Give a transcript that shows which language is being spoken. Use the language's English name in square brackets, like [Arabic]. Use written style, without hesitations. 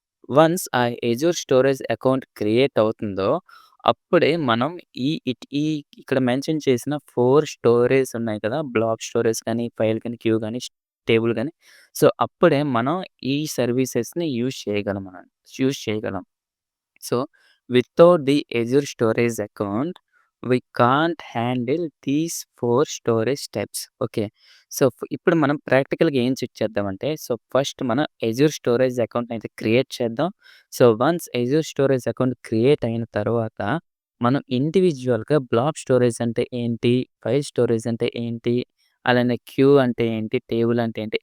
[Telugu] Once ఆ Azure storage account create అవుతుందో, అప్పుడే మనం ఈ ఇక్కడ మెన్షన్ చేసిన 4 స్టోరేజ్ ఉన్నాయి కదా! బ్లాక్ స్టోరేజ్ కానీ, ఫైల్ కానీ, క్యూ గానీ, టేబుల్ గానీ, సో, అప్పుడే మనం ఈ సర్వీసెస్‌ని యూజ్ చేయగలం. [English] So, without the Azure Storage account, we can't handle these 4 storage steps. Okay. [Telugu] So, ఇప్పుడు మనం ప్రాక్టికల్‌గా ఏం చెక్ చేద్దామంటే, సో, ఫస్ట్ మనం అజూర్ స్టోరేజ్ అకౌంట్‌ని అయితే క్రియేట్ చేద్దాం. So, once Azure storage account create అయిన తర్వాత, మనం ఇండివిడ్యువల్‌గా బ్లాక్ స్టోరేజ్ అంటే ఏంటి? ఫైల్ స్టోరేజ్ అంటే ఏంటి? అలానే క్యూ అంటే ఏంటి? టేబుల్ అంటే ఏంటి?